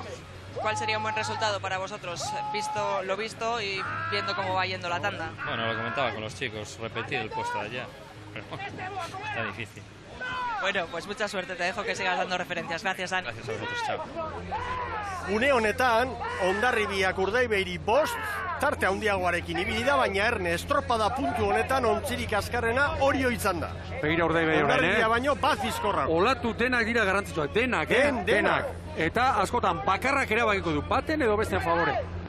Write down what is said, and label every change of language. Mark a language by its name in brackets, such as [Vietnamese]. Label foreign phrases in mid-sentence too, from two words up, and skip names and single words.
[Spanish] ¿Cuál sería un buen resultado para vosotros, visto lo visto y viendo cómo va yendo la tanda? Bueno, lo comentaba con los chicos, repetir el puesto de allá, pero está difícil. Bueno, pues mucha suerte, te dejo que sigas dando referencias. Gracias, Dani. Gracias a vosotros, chao. [Basque] Une honetan, Hondarribiak Urdaibairi 5, tarte handiagoarekin ibili da, baina Erne estropada puntu honetan ontzirik azkarrena Orio izan da. Begira Urdaibai orain, Hondarribia baino bat bizkorrago. Olatu denak dira garrantzitsuak, denak, denak. Eta askotan bakarrak erabakiko du, baten edo besten favore.